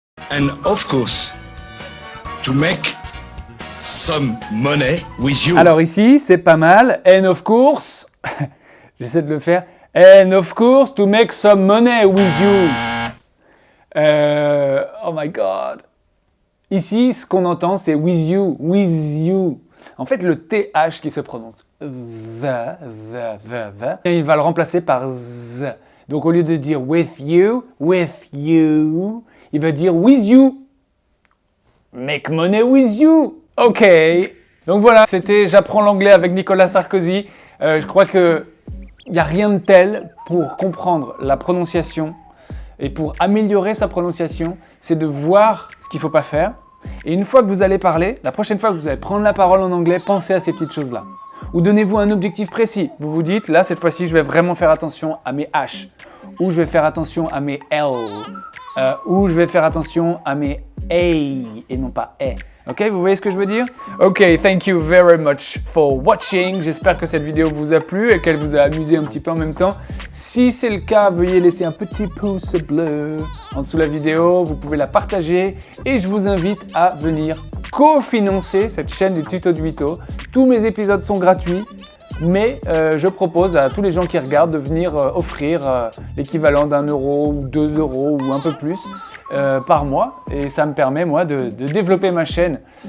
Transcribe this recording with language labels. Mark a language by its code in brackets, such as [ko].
[en] And of course, to make some money with you. [fr] Alors ici, c'est pas mal. [en] And of course, [fr] j'essaie de le faire. [en] And of course, to make some money with you. Oh my God. [fr] Ici, ce qu'on entend, c'est [en] with you, with you. [fr] En fait, le TH qui se prononce, the, il va le remplacer par z. Donc, au lieu de dire with you, il va dire with you. [en] Make money with you. [fr] Ok. Donc voilà, c'était J'apprends l'anglais avec Nicolas Sarkozy. Je crois qu'il n'y a rien de tel pour comprendre la prononciation et pour améliorer sa prononciation, c'est de voir ce qu'il ne faut pas faire. Et une fois que vous allez parler, la prochaine fois que vous allez prendre la parole en anglais, pensez à ces petites choses-là. Ou donnez-vous un objectif précis. Vous vous dites, là, cette fois-ci, je vais vraiment faire attention à mes H. Ou je vais faire attention à mes L. Ou je vais faire attention à mes A et non pas E. Ok, vous voyez ce que je veux dire? [en] Ok, thank you very much for watching. [fr] J'espère que cette vidéo vous a plu et qu'elle vous a amusé un petit peu en même temps. Si c'est le cas, veuillez laisser un petit pouce bleu en dessous de la vidéo. Vous pouvez la partager et je vous invite à venir cofinancer cette chaîne des tutos de Vito. Tous mes épisodes sont gratuits, mais je propose à tous les gens qui regardent de venir offrir l'équivalent d'1 euro ou 2 euros ou un peu plus par mois, et ça me permet moi de développer ma chaîne.